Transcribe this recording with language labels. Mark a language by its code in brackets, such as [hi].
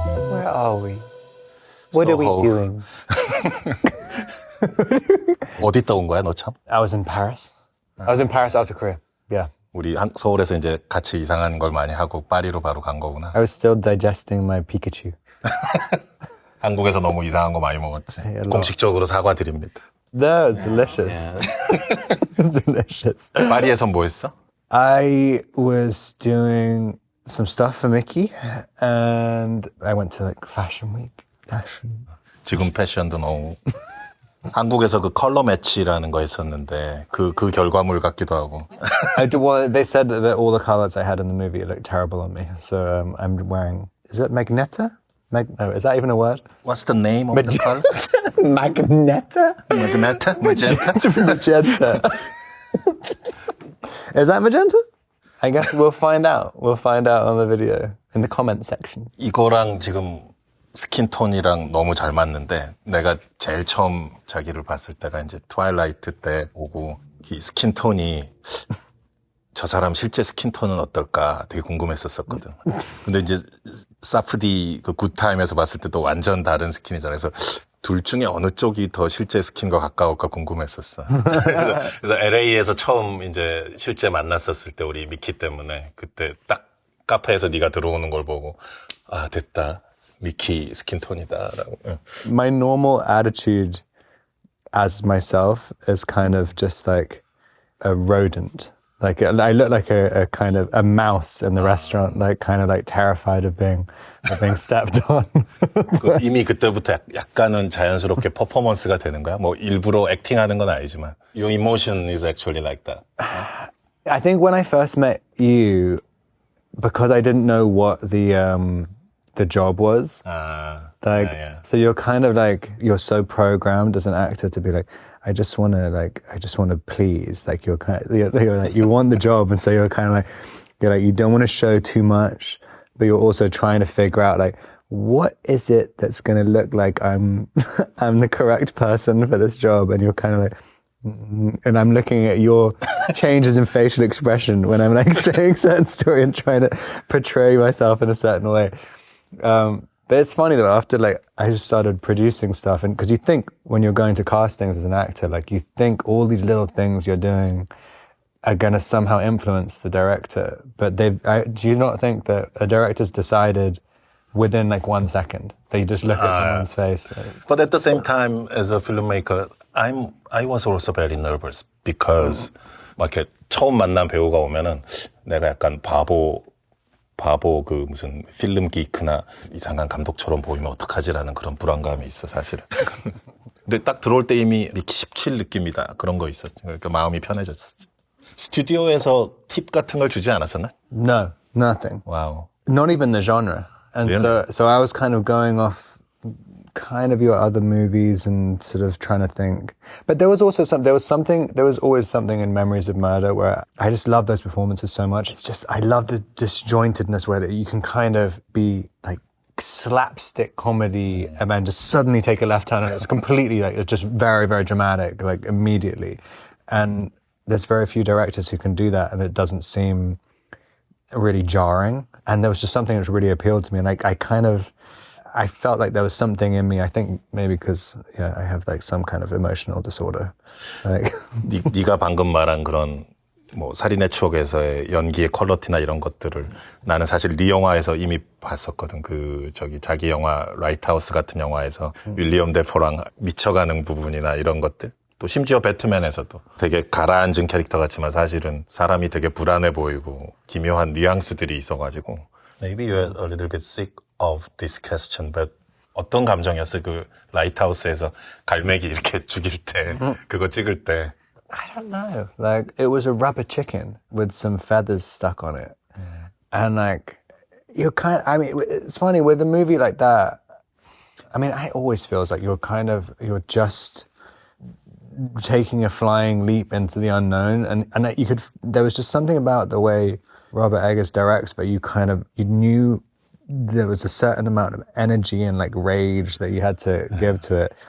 [en] Where are we? What are we doing? [ko] 어디 있다 온 거야, 너 참? [en] I was in Paris. I was in Paris after Korea. Yeah. [ko] 우리 서울에서 이제 같이 이상한 걸 많이 하고 파리로 바로 간 거구나. [en] I was still digesting my Pikachu. [ko] 한국에서 너무 이상한 거 많이 먹었지. 공식적으로 사과드립니다. [en] No, it's delicious. It's delicious. [ko] 파리에선 뭐 했어? [en] I was doing some stuff for Mickey, and I went to like Fashion Week. [ko] 지금 패션도 너무 한국에서 그 컬러 매치라는 거 했었는데 그 결과물 같기도 하고. [en] They said that all the colors I had in the movie looked terrible on me, so I'm wearing. Is it Magneta? No, is that even a word? What's the name of the color? Magneta? Magenta? Magenta? Magenta. Is that magenta? I guess we'll find out. We'll find out on the video in the comment section. [ko] 이거랑 지금 스킨톤이랑 너무 잘 맞는데 내가 제일 처음 자기를 봤을 때가 이제 트와일라이트 때 보고 이 스킨톤이 저 사람 실제 스킨톤은 어떨까 되게 궁금했었거든. 근데 이제 사프디 그 굿타임에서 봤을 때도 완전 다른 스킨이잖아. 그래서 둘 중에 어느 쪽이 더 실제 스킨과 가까울까 궁금했었어. 그래서 LA에서 처음 이제 실제 만났었을 때 우리 미키 때문에 그때 딱 카페에서 네가 들어오는 걸 보고 아 됐다. 미키 스킨톤이다라고. [en] My normal attitude as myself is kind of just like a rodent. Like I look like a kind of a mouse in the restaurant, like kind of like terrified of being stepped on. [ko] 이미 그때부터 약간은 자연스럽게 퍼포먼스가 되는 거야? 뭐 일부러 액팅하는 건 아니지만. [en] Your emotion is actually like that. I think when I first met you, because I didn't know what the job was. So you're kind of like, you're so programmed as an actor to be like, I just want to please. Like you're like, you want the job. And so you're like, you don't want to show too much, but you're also trying to figure out like, what is it that's going to look like I'm the correct person for this job? And you're kind of like, and I'm looking at your changes in facial expression when I'm like saying certain story and trying to portray myself in a certain way. But it's funny though, after like, I just started producing stuff, and cause you think when you're going to castings as an actor, like you think all these little things you're doing are gonna somehow influence the director. But do you not think that a director's decided within like 1 second, that you just look at someone's face? But at the same time, as a filmmaker, I was also very nervous because [ko] 막 이렇게 처음 만난 배우가 오면은 내가 약간 바보 그 무슨 필름 기크나 이상한 감독처럼 보이면 어떡하지라는 그런 불안감이 있어 사실은. 근데 딱 들어올 때 이미 미키 17 느낌이다 그런 거 있었죠. 그러니까 마음이 편해졌었죠. 스튜디오에서 팁 같은 걸 주지 않았었나? [en] No, nothing. Wow. Not even the genre. And really? so I was kind of going off kind of your other movies and sort of trying to think. But there was always something in Memories of Murder where I just love those performances so much. It's just, I love the disjointedness where you can kind of be like slapstick comedy and then just suddenly take a left turn and it's completely like, it's just very, very dramatic, like immediately. And there's very few directors who can do that and it doesn't seem really jarring. And there was just something which really appealed to me. And I felt like there was something in me. I think maybe because I have like some kind of emotional disorder. Like [ko] 네가 방금 말한 그런 뭐 살인의 추억에서의 연기의 퀄리티나 이런 것들을 나는 사실 네 영화에서 이미 봤었거든. 자기 영화 라이트하우스 같은 영화에서 윌리엄 데포랑 미쳐가는 부분이나 이런 것들. 또 심지어 배트맨에서도 되게 가라앉은 캐릭터 같지만 사실은 사람이 되게 불안해 보이고 기묘한 뉘앙스들이 있어가지고. [en] Maybe you're a little bit sick of this question, but [ko] 어떤 감정이었어? 그 라이트하우스에서 갈매기 이렇게 죽일 때, 그거 찍을 때. [en] I don't know. Like, it was a rubber chicken with some feathers stuck on it. And like, you're I mean, it's funny with a movie like that. I mean, I always feels like you're just taking a flying leap into the unknown, and there was just something about the way Robert Eggers directs, but you knew there was a certain amount of energy and like rage that you had to give to it.